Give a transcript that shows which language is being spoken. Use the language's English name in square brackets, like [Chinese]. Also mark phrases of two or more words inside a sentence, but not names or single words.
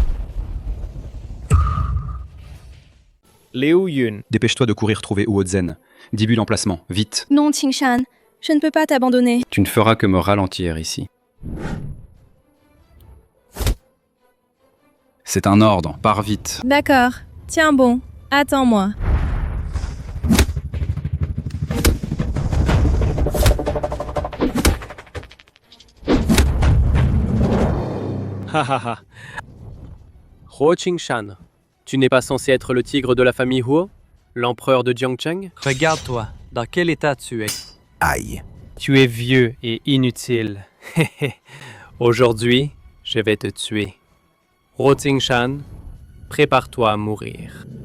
[French] Liu Yun. Dépêche-toi de courir trouver Huo Zhen. 10 bulles l'emplacement, vite. Non, Qingshan, je ne peux pas t'abandonner. Tu ne feras que me ralentir ici. C'est un ordre, pars vite. D'accord. Tiens bon, attends-moi. Ha ha ha. Ho Ching-shan, tu n'es pas censé être le tigre de la famille Huo, l'empereur de Jiangcheng? Regarde-toi, dans quel état tu es. Aïe. Tu es vieux et inutile. Aujourd'hui, je vais te tuer. Ho Ching-shan, prépare-toi à mourir.